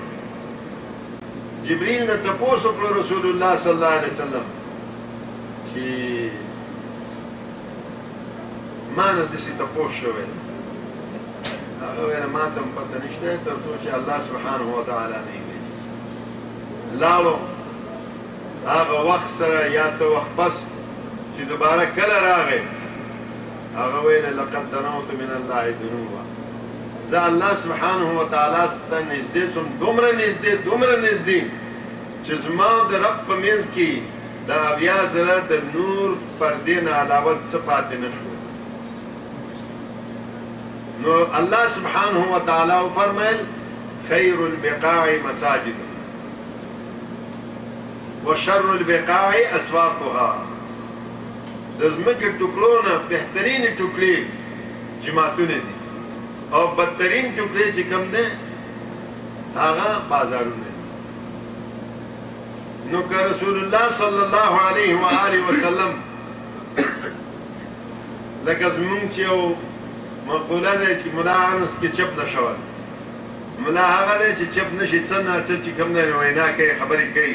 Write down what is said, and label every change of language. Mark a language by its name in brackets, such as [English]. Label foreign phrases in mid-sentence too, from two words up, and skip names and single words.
[Pashto] جبریل نه تپوس وکړو [Arabic] رسول الله صلی الله علیه وسلم [Pashto] چې ما نه داسې تپوس شوی دی. هغه ویل ما ته هم پته نشته تر څو چې [Arabic] الله سبحانه وتعالی [Pashto] نه یې ویلي. لاړو هغه وخت سره یا څه وخت پس چې دوباره کله راغی، هغه ویل [Arabic] لقد دنوت من الله دنوا، [Pashto] زه [Arabic] الله سبحانه وتعالی [Pashto] ته نږدې شوم، دومره نږدې چې زما د رب په منځ کې د اویا زره د نور پردې نه علاوه څه پاتې نه شو. نو [Arabic] الله سبحانه وتعالی [Pashto] وفرمیل [Arabic] خیر البقاع مساجد وشر البقاع اسواقها، [Pashto] د ځمکې ټوکړو نه بهترینې ټوکړې جماعتونه دي او بدترین ټوکړې چې کوم دی هغه بازارونه دي. نو که [Arabic] رسول الله صلی الله علیه و آله وسلم [Pashto] لکه زمونږ چې یو مقوله دی چې ملا انس کې چپ نه شول، ملا هغه دی چې چپ نشي څه ناڅه چې کوم دی وینا کوي خبرې کوي.